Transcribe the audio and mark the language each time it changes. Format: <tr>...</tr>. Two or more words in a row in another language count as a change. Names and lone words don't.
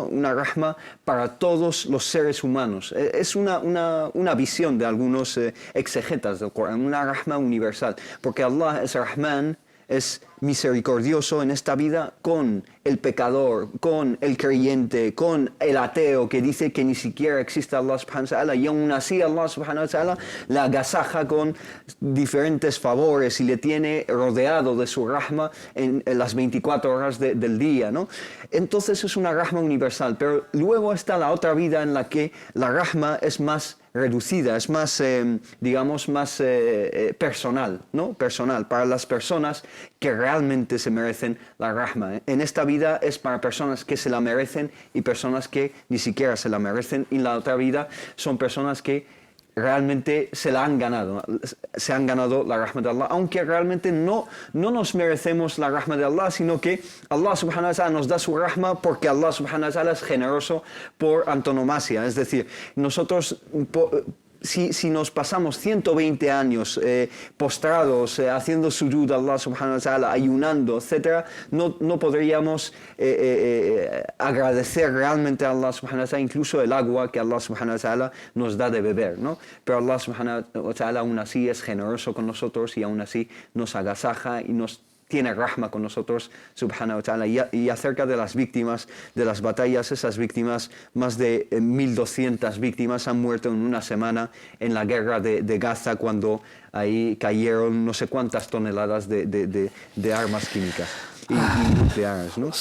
<es>Una rahma para todos los seres humanos. Es una visión de algunos exegetas del Corán, una rahma universal, porque Allah es Rahman, es misericordioso en esta vida con el pecador, con el creyente, con el ateo que dice que ni siquiera existe Allah</es> <ar>سبحانه وتعالى,</ar> <es>y aún así Allah</es> <ar>سبحانه وتعالى</ar> <es>le agasaja con diferentes favores y le tiene rodeado de su rahma en las 24 horas del día, ¿no? Entonces es una rahma universal, pero luego está la otra vida en la que la rahma es más reducida, es más, digamos, más personal, ¿no? Personal, para las personas que realmente se merecen la rahma. En esta vida es para personas que se la merecen y personas que ni siquiera se la merecen, y en la otra vida son personas que realmente se la han ganado la rahma de Allah, aunque realmente no nos merecemos la rahma de Allah, sino que Allah</es> <ar>سبحانه وتعالى</ar> <es>nos da su rahma porque Allah</es> <ar>سبحانه وتعالى</ar> <es>es generoso por antonomasia. Es decir, nosotros si nos pasamos 120 años postrados, haciendo sujud a Allah</es> <ar>سبحانه وتعالى,</ar> <es>ayunando, etc., no podríamos agradecer realmente a Allah</es> <ar>سبحانه وتعالى</ar> <es>incluso el agua que Allah</es> <ar>سبحانه وتعالى</ar> <es>nos da de beber, ¿no? Pero Allah</es> <ar>سبحانه وتعالى</ar> <es>aún así es generoso con nosotros y aún así nos agasaja y nos tiene rahma con nosotros,</es> <ar>سبحانه وتعالى.</ar> <es>Y acerca de las víctimas de las batallas, esas víctimas, más de 1.200 víctimas han muerto en una semana en la guerra de Gaza, cuando ahí cayeron no sé cuántas toneladas de armas químicas y nucleares, ¿no?</es>